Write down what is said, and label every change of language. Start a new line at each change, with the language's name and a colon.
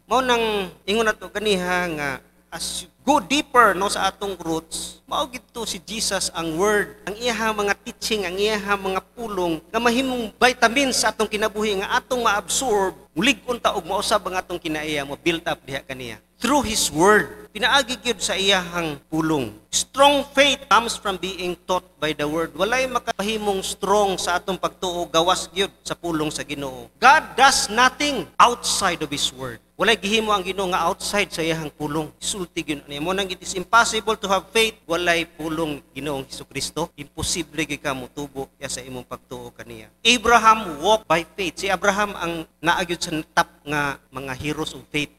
Cebuano: Mao nang ingon nato kaniha nga
English: as you go deeper
Cebuano: no sa atong roots, mao gidto si Jesus ang word, ang iyang mga teaching, ang iyang mga pulong nga mahimong vitamins sa atong kinabuhi nga atong ma-absorb, mulig-on ta og mausab ang atong kinaiya mo build up diha kaniya through His word. Pinaagi gyud sa iyang pulong.
English: Strong faith comes from being taught by the word.
Cebuano: Walay makapahimong strong sa atong pagtuo gawas gyud sa pulong sa Ginoo.
English: God does nothing outside of His word.
Cebuano: Walay gihimo ang Ginoo nga outside sa iyang pulong. Sulti gyud ani mo nang
English: it is impossible to have faith
Cebuano: walay pulong Ginoong Hesukristo. Imposible gyud ka motubo sa imong pagtuo kaniya.
English: Abraham walked by faith.
Cebuano: Si Abraham ang naa gyud sa top nga mga heroes of faith.